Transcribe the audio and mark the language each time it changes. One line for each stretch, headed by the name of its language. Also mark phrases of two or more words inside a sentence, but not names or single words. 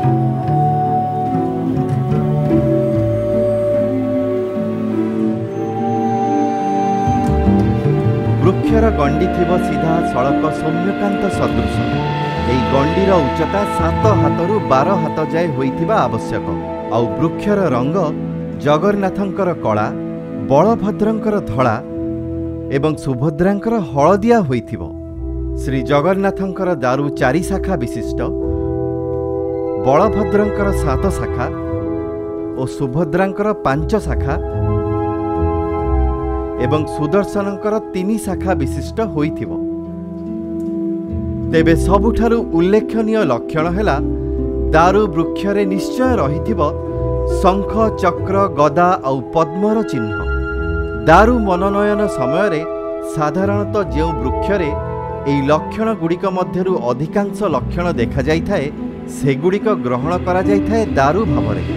Odia: ବୃକ୍ଷର ଗଣ୍ଡି ଥିବ ସିଧା ସଡ଼କ ସୌମ୍ୟକାନ୍ତ ସଦୃଶ। ଏହି ଗଣ୍ଡିର ଉଚ୍ଚତା 7 ହାତରୁ 12 ହାତ ଯାଏ ହୋଇଥିବା ଆବଶ୍ୟକ। ଆଉ ବୃକ୍ଷର ରଙ୍ଗ ଜଗନ୍ନାଥଙ୍କର କଳା, ବଳଭଦ୍ରଙ୍କର ଧଳା ଏବଂ ସୁଭଦ୍ରାଙ୍କର ହଳଦିଆ ହୋଇଥିବ। ଶ୍ରୀ ଜଗନ୍ନାଥଙ୍କର ଦାରୁ 4 ଶାଖା ବିଶିଷ୍ଟ, ବଳଭଦ୍ରଙ୍କର 7 ଶାଖା ଓ ସୁଭଦ୍ରାଙ୍କର 5 ଶାଖା ଏବଂ ସୁଦର୍ଶନଙ୍କର 3 ଶାଖା ବିଶିଷ୍ଟ ହୋଇଥିବ। ତେବେ ସବୁଠାରୁ ଉଲ୍ଲେଖନୀୟ ଲକ୍ଷଣ ହେଲା ଦାରୁ ବୃକ୍ଷରେ ନିଶ୍ଚୟ ରହିଥିବ ଶଙ୍ଖ, ଚକ୍ର, ଗଦା ଓ ପଦ୍ମର ଚିହ୍ନ। ଦାରୁ ମନୋନୟନ ସମୟ ରେ ସାଧାରଣତଃ ଯେଉଁ ବୃକ୍ଷରେ ଏହି ଲକ୍ଷଣ ଗୁଡ଼ିକ ମଧ୍ୟରୁ ଅଧିକାଂଶ ଲକ୍ଷଣ ଦେଖା ଯାଇଥାଏ ସେଗୁଡ଼ିକ ଗ୍ରହଣ କରା ଯାଇଥାଏ ଦାରୁ ଭାବରେ।